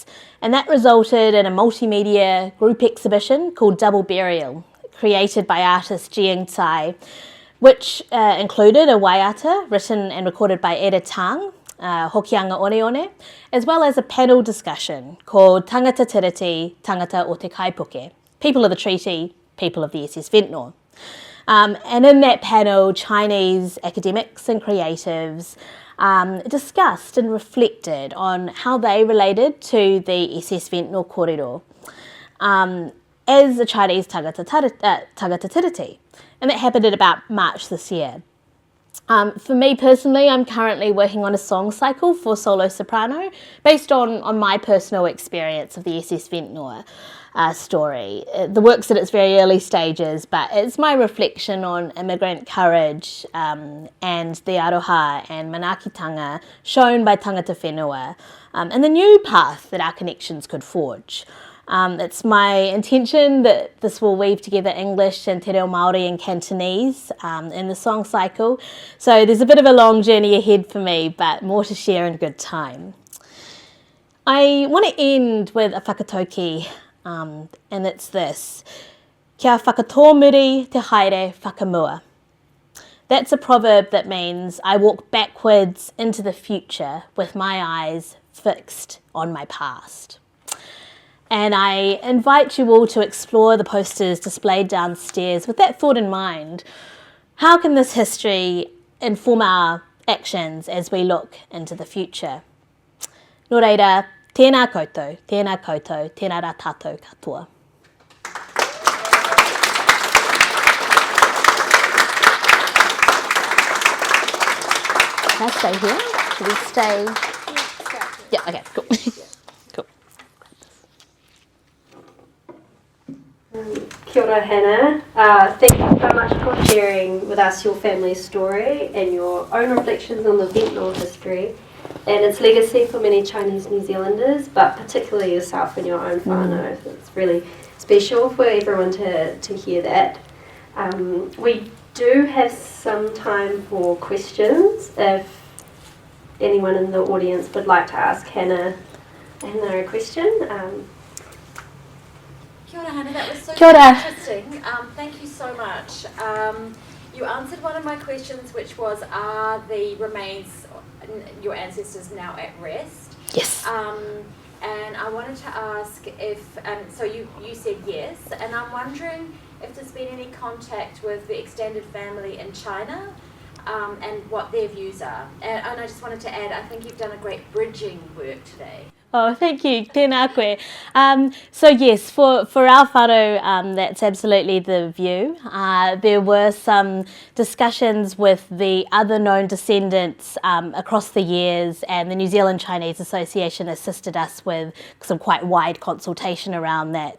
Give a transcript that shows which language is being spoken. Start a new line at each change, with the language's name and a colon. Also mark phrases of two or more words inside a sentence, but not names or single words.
English: And that resulted in a multimedia group exhibition called Double Burial, created by artist Ng Tsai, which included a waiata written and recorded by Eda Tang, Hokianga Oneone, as well as a panel discussion called Tangata Tiriti, Tangata o Te Kaipuke, People of the Treaty, People of the SS Ventnor. And in that panel, Chinese academics and creatives discussed and reflected on how they related to the SS Ventnor kōrero as a Chinese
Māori: tangata tiriti.
English: And that happened in about March this year. For me personally, I'm currently working on a song cycle for solo soprano based on my personal experience of the SS Ventnor story. The work's at its very early stages, but it's my reflection on immigrant courage and the aroha and manakitanga shown by
Māori: tangata whenua,
English: and the new path that our connections could forge. It's my intention that this will weave together English and
Māori: te reo Māori
English: and Cantonese in the song cycle. So there's a bit of a long journey ahead for me, but more to share in good time. I want to end with a whakatauki, and it's this.
Māori: Kia whakatōmuri te haere whakamua.
English: That's a proverb that means I walk backwards into the future with my eyes fixed on my past. And I invite you all to explore the posters displayed downstairs with that thought in mind. How can this history inform our actions as we look into the future?
Māori: Nō reira, tēnā koutou, tēnā rā tātou katoa.
English: Can I stay here? Should we stay? Yeah, okay, cool. Cool.
Māori: Kia ora, Hannah.
English: Thank you so much for sharing with us your family story and your own reflections on the Ventnor history and its legacy for many Chinese New Zealanders, but particularly yourself and your own whānau. It's really special for everyone to hear that. We do have some time for questions if anyone in the audience would like to ask Hannah a question.
Māori: Kia ora,
English: Hannah, that was so
Māori: Kia ora.
English: interesting. Thank you so much. You answered one of my questions, which was, are the remains, your ancestors, now at rest? Yes. And I wanted to ask if, so you said yes, and I'm wondering if there's been any contact with the extended family in China and what their views are. And I just wanted to add, I think you've done a great bridging work today. Oh, thank you.
Māori: Tēnā koe.
English: So yes, for our whānau, that's absolutely the view. There were some discussions with the other known descendants across the years, and the New Zealand Chinese Association assisted us with some quite wide consultation around that.